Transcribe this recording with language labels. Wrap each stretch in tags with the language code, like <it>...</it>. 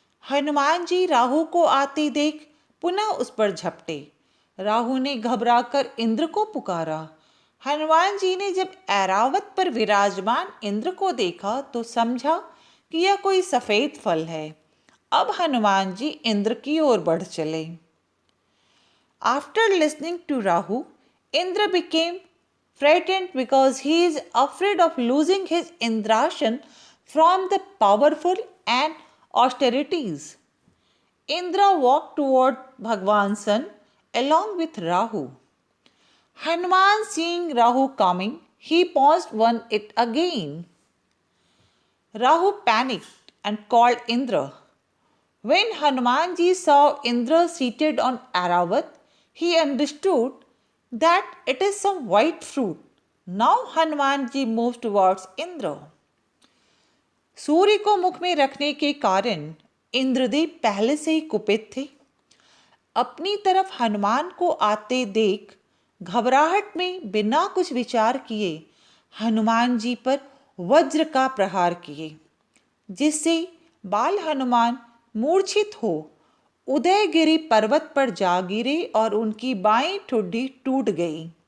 <hi>हनुमान जी राहु को आते देख पुनः उस पर झपटे। राहु ने घबराकर इंद्र को पुकारा। हनुमान जी ने जब ऐरावत पर विराजमान इंद्र को देखा तो समझा कि यह कोई सफेद फल है। अब हनुमान जी इंद्र की ओर बढ़ चले।</hi> <en>After listening to Rahu, Indra became frightened because he is afraid of losing his Indrashan from the powerful and austerities. Indra walked toward Bhagwan Sun along with Rahu. Hanuman seeing Rahu coming, he paused once it again. Rahu panicked and called Indra. When Hanumanji saw Indra seated on Aravat, he understood that it is some white fruit. Now Hanumanji moved towards Indra.</en> <hi>सूर्य को मुख में रखने के कारण इंद्रदेव पहले से ही कुपित थे। अपनी तरफ हनुमान को आते देख घबराहट में बिना कुछ विचार किए हनुमान जी पर वज्र का प्रहार किए, जिससे बाल हनुमान मूर्छित हो उदयगिरी पर्वत पर जा गिरे और उनकी बाईं ठुड्डी टूट गई।</hi>